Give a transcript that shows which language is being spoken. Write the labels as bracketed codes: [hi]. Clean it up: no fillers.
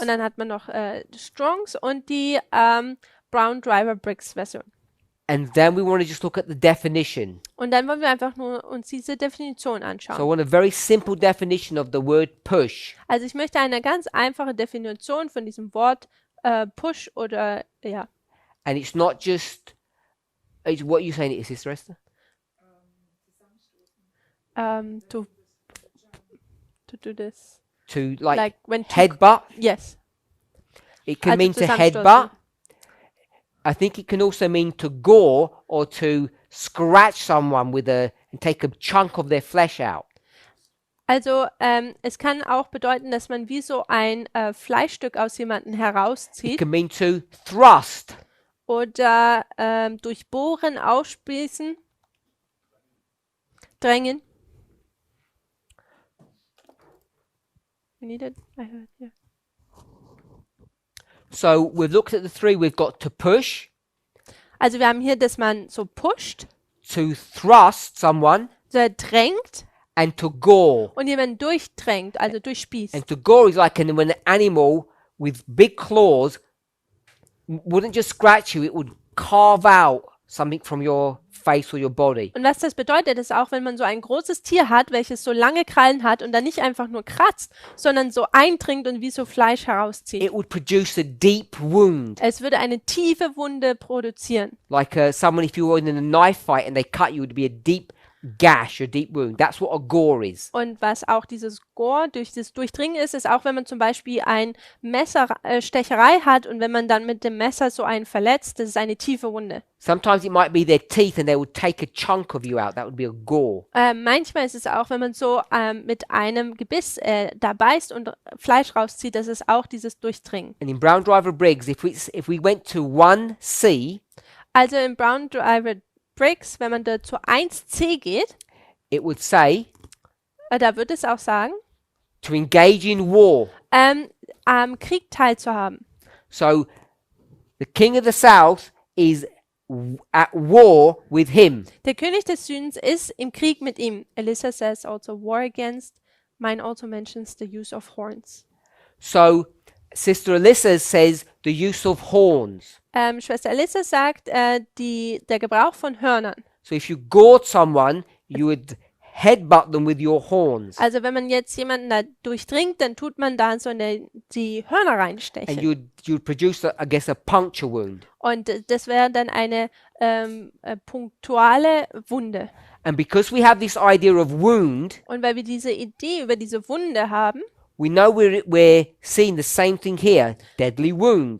[de] Und dann hat man noch Strongs und die Brown Driver Briggs Version. [en] And then we want to just look at the definition. [de] Und dann wollen wir einfach nur uns diese Definition [en] So I [de] anschauen. [en] want a very simple definition of the word push. [de] Also ich möchte eine ganz einfache Definition von diesem Wort Push oder ja. [en] And it's not just, it's what you saying it is, Sister Esther? To do this. To like when to, headbutt. yes. It can [de] Also [en] mean to [de] zusammenstoßen. [en] headbutt. I think it can also mean to gore or to scratch someone with and take a chunk of their flesh out. [de] Also es kann auch bedeuten, dass man wie so ein Fleischstück aus jemandem [en] It [de] herauszieht [en] can mean to thrust. [de] oder durchbohren, aufspießen, drängen. [en] We need it? I heard, yeah. So we've looked at the 3. We've got to push, [de] Also wir haben hier, dass man so pusht, [en] to thrust someone, [de] so drängt [en] and to gore. [de] und jemanden durchdrängt, also durchspießt. [en] And to gore is like when an animal with big claws wouldn't just scratch you, it would carve out something from your face or your body. [de] Und was das bedeutet, ist auch, wenn man so ein großes Tier hat, welches so lange Krallen hat und dann nicht einfach nur kratzt, sondern so eindringt und wie so Fleisch herauszieht. [en] It would produce a deep wound. [de] Es würde eine tiefe Wunde produzieren. [en] Like someone, if you were in a knife fight and they cut you, it would be a deep gash, a deep wound. That's what a gore is. [de] Und was auch dieses Gore durch das Durchdringen ist, ist auch, wenn man zum Beispiel ein Messerstecherei hat und wenn man dann mit dem Messer so einen verletzt, das ist eine tiefe Wunde. [en] Sometimes it might be their teeth and they would take a chunk of you out. That would be a gore. [de] Manchmal ist es auch, wenn man so mit einem Gebiss da beißt und Fleisch rauszieht, das ist auch dieses Durchdringen. [en] And in Brown Driver Briggs, if we went to 1C, [de] Also im Brown Driver Briggs, wenn man da zu 1c geht, [en] it would say [de] da wird es auch sagen, [en] to engage in war. [de] am Krieg teilzuhaben. [en] So the king of the south is at war with him. [de] Der König des Südens ist im Krieg mit ihm. [en] Alyssa says also war against. Mine also mentions the use of horns. So Sister Alyssa says the use of horns. [de] Schwester Alyssa sagt, der Gebrauch von Hörnern. [en] So if you gored someone, you would headbutt them with your horns. [de] Also wenn man jetzt jemanden da durchdringt, dann tut man da so die Hörner [en] And [de] reinstechen. [en] you'd produce, I guess, a puncture wound. [de] Und das wäre dann eine punktuale Wunde. [en] And because we have this idea of wound, [de] Und weil wir diese Idee über diese Wunde haben, [en] we know we're seeing the same thing here, deadly wound.